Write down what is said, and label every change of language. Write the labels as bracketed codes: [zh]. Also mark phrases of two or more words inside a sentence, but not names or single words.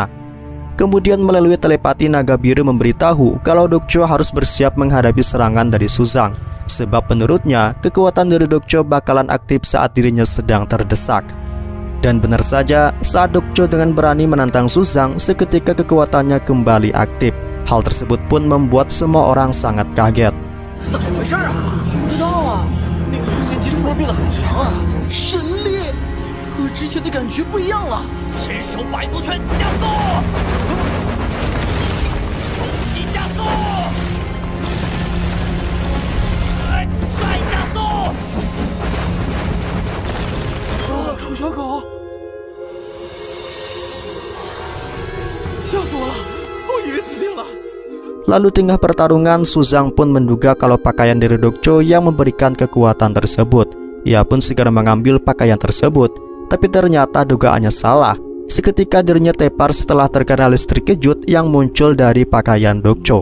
[id] Kemudian melalui telepati naga biru memberitahu kalau Dokcho harus bersiap menghadapi serangan dari Suzang, sebab menurutnya kekuatan dari Dokcho bakalan aktif saat dirinya sedang terdesak. Dan benar saja, saat Dokcho dengan berani menantang Suzang, seketika kekuatannya kembali aktif. Hal tersebut pun membuat semua orang sangat kaget. [zh] 怎么回事啊？不知道啊。那个云天吉突然变得很强啊，神力，和之前的感觉不一样了。伸手百毒拳加速，攻击加速，再加速。楚小狗，吓死我了！我以为死定了。 [id] Lalu tengah pertarungan, Suzang pun menduga kalau pakaian dari Dokcho yang memberikan kekuatan tersebut. Ia pun segera mengambil pakaian tersebut, tapi ternyata dugaannya salah. Seketika dirinya tepar setelah terkena listrik kejut yang muncul dari pakaian Dokcho.